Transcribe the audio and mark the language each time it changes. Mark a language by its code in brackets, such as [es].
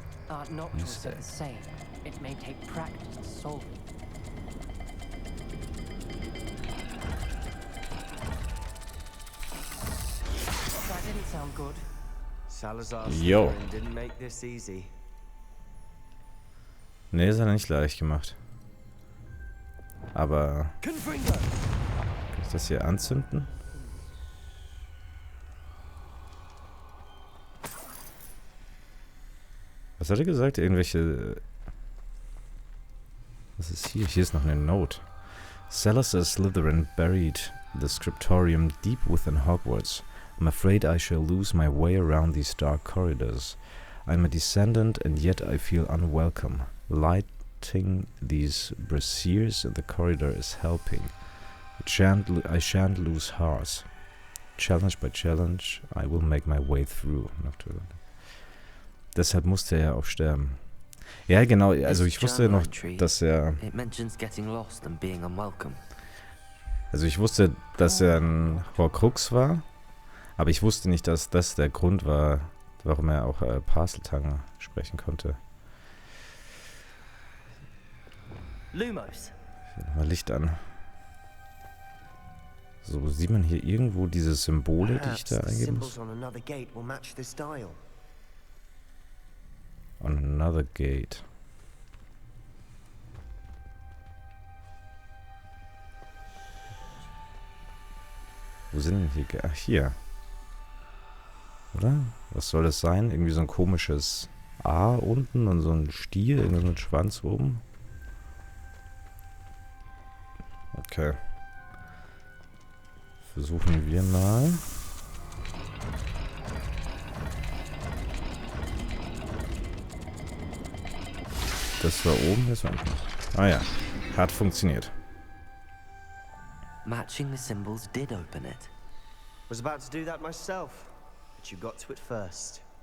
[en] Art Nocturus are the same. It may take practice to solve it. That didn't sound good. Salazar Yo. Slytherin didn't make this easy. [de] Nee, ist ja nicht leicht gemacht. Aber... Kann ich das hier anzünden? Was hat er gesagt? Irgendwelche... Was ist hier? Hier ist noch eine Note. Salazar Slytherin buried the scriptorium deep within Hogwarts. [en] I'm afraid I shall lose my way around these dark corridors. I'm a descendant and yet I feel unwelcome. Lighting these braziers in the corridor is helping. I shan't lose hearts. Challenge by challenge, I will make my way through. [de] Deshalb musste er auch sterben. Ja, genau, also ich wusste noch, dass er... [en] It mentions getting lost and being unwelcome. [de] Also ich wusste, dass er ein Horcrux war, aber ich wusste nicht, dass das der Grund war, warum er auch Parseltongue sprechen konnte. Lumos. Mal Licht an. So, sieht man hier irgendwo diese Symbole, die ich da [en] Perhaps the [de] eingeben muss? [en] symbols on another gate will match this dial. On another gate. [de] Wo sind denn hier? Ach, hier. Oder? Was soll das sein? Irgendwie so ein komisches A unten und so ein Stier, irgendwie so ein Schwanz oben. Okay. Versuchen wir mal. Das war oben, das war unten. Ah ja, hat funktioniert. [en] Matching the symbols did open it. Was about to do that myself, but you got to it first.